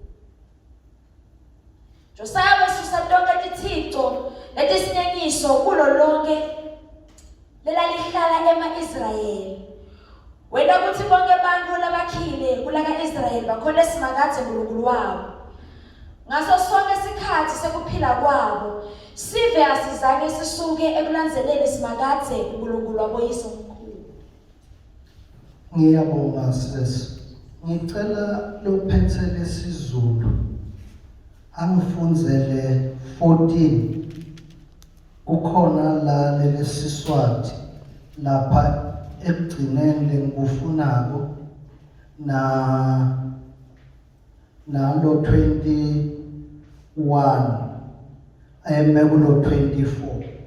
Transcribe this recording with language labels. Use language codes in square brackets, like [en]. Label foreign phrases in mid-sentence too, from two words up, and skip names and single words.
[ss] Josiah wesusa tonke tithixo letisinengiso kulo lonke lelalihlala ema-Israyeli. Wena kuthi bonke bantfu labakhile kulaka-Israyeli bakhole Simakadze uNkulunkulu wabo. Ngaso sonke isikhathi sekuphila kwabo sive asizange sisuke ekulandzeleni Simakadze uNkulunkulu waboyise omkhulu. Ngiyabonga sisi. Ngicela lophethe lesizulu angifunzele 14 kukhona la lelesiswati lapha ekugcineni lengikufunako nalo 21 ayeme kulo 24.